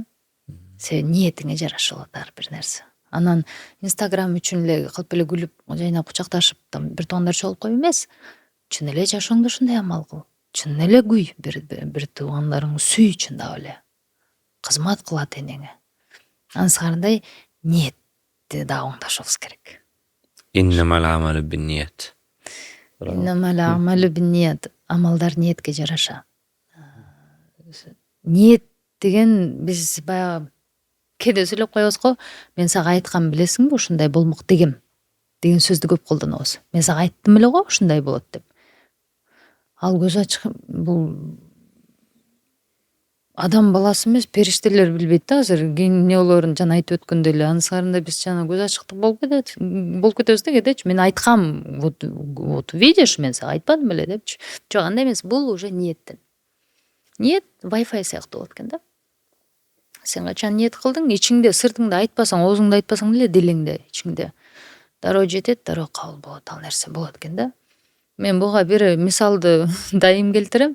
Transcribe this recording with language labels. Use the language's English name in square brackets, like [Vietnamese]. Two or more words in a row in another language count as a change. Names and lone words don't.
[Kyrgyz] Сен ниетиңе жараша болот ар бир нерсе. Анан Инстаграм үчүн эле кылып эле күлүп, жайнап кучакташып, там бир туугандар чогулуп коюп эмес. Чын эле жашооңдо ушундай амал кыл. Чын эле күй, бир туугандарыңды сүй чындап эле. Кызмат кыл ата энеңе. Анысыкандай ниетти да оңдошубуз керек. [Arabic] إنما الأعمال بالنيات. إنما الأعمال بالنيات. [Kyrgyz] Амалдар ниетке жараша. Ниет деген биз баягы кээде сүйлөп коебуз го, мен сага айткам билесиңби, ушундай болмок деген сөздү көп колдонобуз. Мен сага айттым эле го ушундай болот деп. Ал көз ачык, бул адам баласы эмес, периштелер билбейт да азыр эмне болоорун жана айтып өткөндөй эле. Анысында биз жана көз ачыктык болуп кетебиз да кээдечи. Мен айткам, [Russian] вот видишь, [Kyrgyz] мен сага айтпадым беле депчи. Жок, андай эмес, бул уже ниеттен. Ниет Wi-Fi сыяктуу болот экен да. Сен качан ниет кылдың, ичиңде сыртыңды айтпасаң, оозуңду айтпасаң деле дилиңде, ичиңде дароо жетет, дароо кабыл болот, ал нерсе болот экен да. Мен буга бир мисалды дайым келтирем.